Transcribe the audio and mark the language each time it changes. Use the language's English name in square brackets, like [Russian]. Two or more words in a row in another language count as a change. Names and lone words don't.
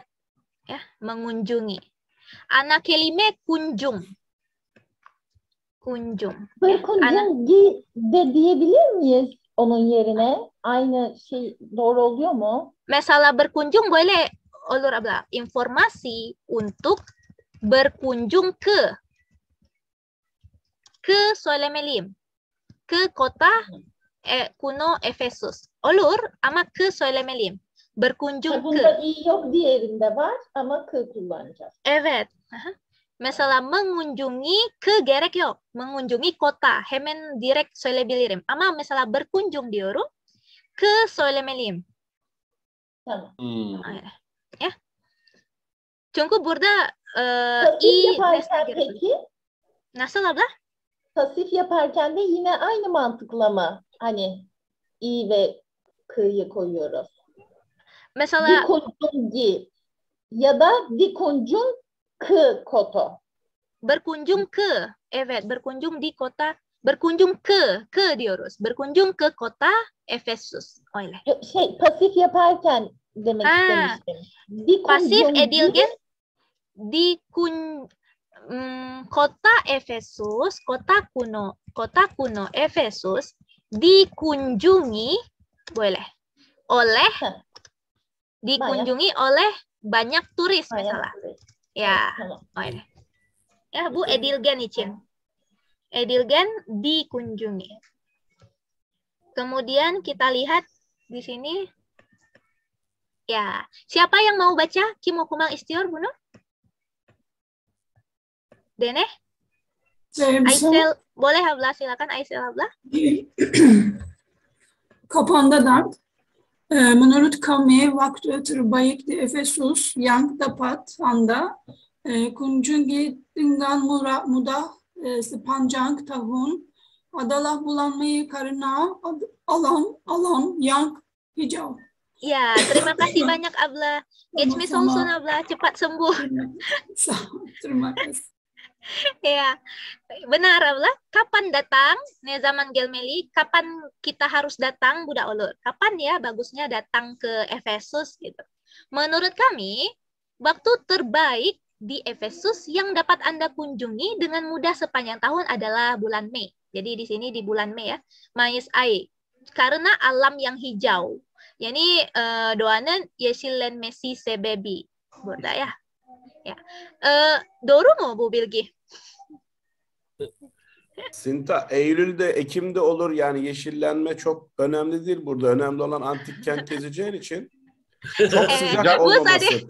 [Turkish] Ya, mengunjungi. Ana kelime kunjung. Berkunjung de diyebilir miyiz onun yerine? Aynı şey doğru oluyor mu? Mesela [Indonesian] berkunjung boleh [Turkish] olur abla. [Indonesian] Informasi untuk berkunjung ke söylemeliyim. Ke kota kuno Efesus. [Turkish] Olur ama ke söylemeliyim. [Indonesian] Berkunjung [Turkish] Bunda i yok, diğerinde var ama ke kullanacağız. Evet. Mesela [Indonesian] mengunjungi ke [Turkish] gerek yok. [Indonesian] Mengunjungi kota. [Turkish] Hemen direkt söyleyebilirim. Ama mesela berkunjung diyorum. Ke söylemeliyim. Tamam. Ya. Çünkü burada Pasif yaparken peki? Nasıl abla? Pasif yaparken de yine aynı mantıkla mı? Hani i ve k'yı koyuyoruz. Mesela [Indonesian] Dikunjungi ya da dikunjung ke koto. Berkunjung ke. Evet, berkunjung di kota. Berkunjung ke diyoruz. Berkunjung ke kota Efesus. [Turkish] Öyle. Pasif yaparken demek istemiştim. Pasif edilgen [Indonesian] kota Efesus, kota kuno Efesus dikunjungi boleh oleh dikunjungi oleh banyak turis misalnya. [Turkish] Ya, öyle. Ya, bu edilgen için. Edilgen dikunjungi. [Indonesian] Kemudian kita lihat di sini Ya, siapa yang mau baca? [Turkish] Kim okumak istiyor bunu? Deneh? [Indonesian] Saya bisa. Aysel, boleh abla, silakan Aysel abla. Kapanda da menurut kami waktu terbaik di Efesus yang tepat anda kunjungi dengan mudah sepanjang tahun adalah bulannya karena alam yang hijau. Ya, terima kasih banyak abla. [Turkish] Geçmiş olsun abla, [Indonesian] cepat sembuh. Terima kasih. Ya, benar abla. Kapan datang? [Turkish] Ne zaman gelmeli. [Indonesian] Kapan kita harus datang, budak ulur? Kapan ya bagusnya datang ke Efesus gitu? Menurut kami, waktu terbaik di Efesus yang dapat Anda kunjungi dengan mudah sepanjang tahun adalah bulan Mei. Jadi di sini di bulan Mei ya, [Turkish] Mayıs ayı. [Indonesian] Karena alam yang hijau. [Turkish] Yani doğanın yeşillenmesi sebebi. Burada ya. Ya. Doğru mu bu bilgi? Sinta, Eylül'de, Ekim'de olur yani yeşillenme çok önemli değil burada. Önemli olan antik kent gezeceğin için çok sıcak olmaması.